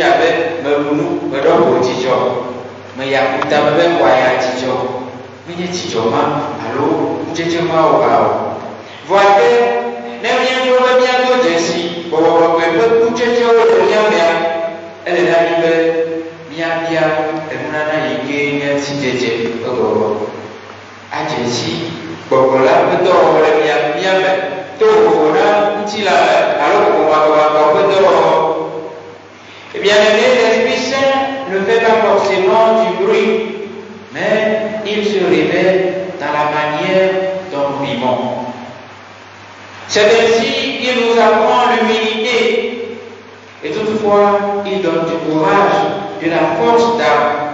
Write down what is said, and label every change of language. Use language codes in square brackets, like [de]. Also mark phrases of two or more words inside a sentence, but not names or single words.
[ee] abe meɖu nu meɖɔ ʋo dzidzɔ me ya kuta me be wòaya dzidzɔ menye dzidzɔ ma alo kutsetse ma wò awo voite ne míaɖo be míado dzesi bɔbɔbɔ ƒe kutsetsewo le mía mea ele na mí be míabia enunana yi ke nye sidzedze ƒe bɔbɔ adzesi gbɔgbɔ la ƒe dɔwɔwɔ le mía me to vovo na ŋuti la me alo vovomakɔmakɔ ƒe dɔwɔwɔ. [fr] Eh bien aimé, l'Esprit Saint ne fait pas forcément du bruit, mais il se révèle dans la manière dont nous vivons. C'est ainsi qu'il nous apprend l'humilité et toutefois il donne du courage, de la force d'âme.